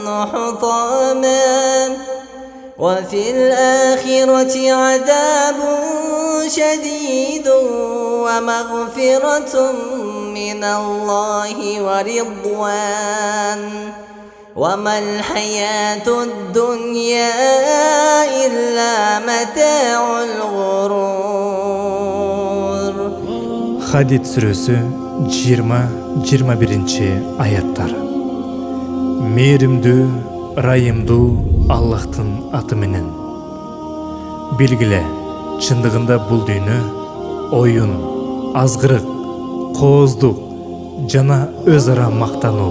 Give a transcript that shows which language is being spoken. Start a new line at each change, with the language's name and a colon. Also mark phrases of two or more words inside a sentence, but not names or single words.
Arabic: حطاما وفي الآخرة عذاب شديد ومغفرة من الله ورضوان وما الحياة الدنيا إلا متاع الغرور.
Kyrgyz: Hadid сүрөсү 20-21 аяттар. Мээримдүү, ырайымдуу Аллахтын аты менен. Билгиле, чындыгында бул дүйнө оюн, азгырык, кооздук жана өз ара мактануу.